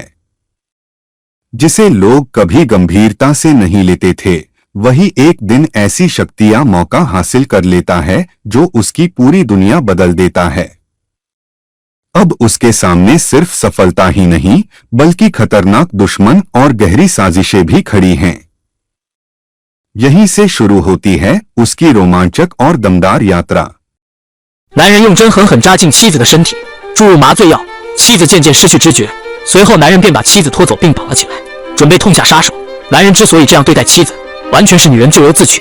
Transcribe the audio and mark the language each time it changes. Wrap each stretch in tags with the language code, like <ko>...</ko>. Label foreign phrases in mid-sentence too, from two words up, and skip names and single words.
<hi>जिसे लोग कभी गंभीरता से नहीं लेते थे, वही एक दिन ऐसी शक्ति या मौका हासिल कर लेता है जो उसकी पूरी दुनिया बदल देता है। अब उसके सामने सिर्फ सफलता ही नहीं, बल्कि खतरनाक दुश्मन और गहरी साजिशें भी खड़ी हैं। यहीं से शुरू होती है उसकी रोमांचक और दमदार यात्रा।</hi> <zh>男人用针狠狠扎进妻子的身体，注入麻醉药，妻子渐渐失去知觉。随后，男人便把妻子拖走并绑了起来，准备痛下杀手。男人之所以这样对待妻子，完全是女人咎由自取。</zh>